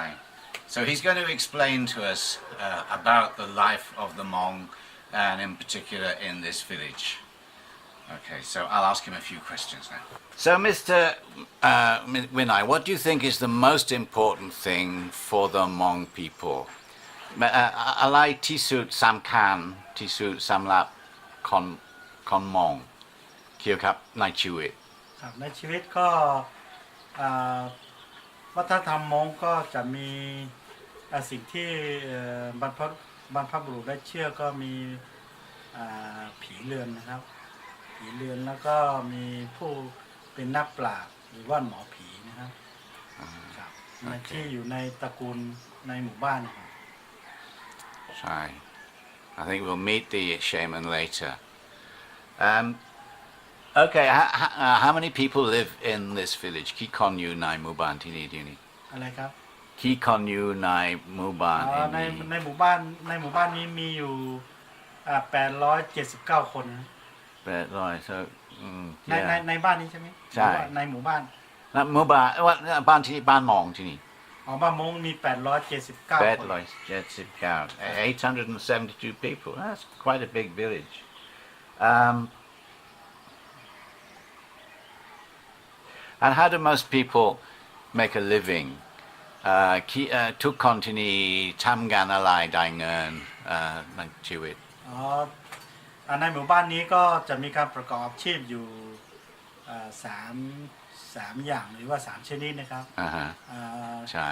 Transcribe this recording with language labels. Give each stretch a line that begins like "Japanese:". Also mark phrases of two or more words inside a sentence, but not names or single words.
English: So he's going to explain to us about the life of the Hmong, and in particular in this village. Okay, so I'll ask him a few questions now. So, Mr. Winai, what do you think is the most important thing for the Hmong people?
Thai: อะไรที่สุดสำคัญที่สุดสำหรับคนมองเกี่ยวกับในชีวิต ในชีวิตก็วัฒนธรรมมงก็จะมีสิ่งที่บรรพบุรุษได้เชื่อก็มีผีเรือนนะครับผีเรือนแล้วก็มีผู้เป็นนักปราชญ์หรือว่าหมอผีนะครับที่อยู่ในตระกูลในหมู่บ้านนะครับ
English: I think we'll meet the shaman later. Okay, how many people live in this village?
Thai: กี่คนอยู่ในหมู่บ้านที่นี่ดีนี่. อะไรครับ กี่คนอยู่ในหมู่บ้าน. ในหมู่บ้านนี้มีอยู่879 คนนะ
English: 800 so
Thai: ในบ้านนี้ใช่ไหมใช่ในหมู่บ้าน หมู่บ้านว่าบ้านที่บ้านมองที่นี่ บ้านมงมี879
English: 872 people. That's quite a big village. And how do most people make a living?
Thai: ทุกคนที่นี่ทำงานอะไรได้เงินในชีวิต ในหมู่บ้านนี้ก็จะมีการประกอบอาชีพอยู่3อย่างหรือว่า3ชนิดนะครับ ใช่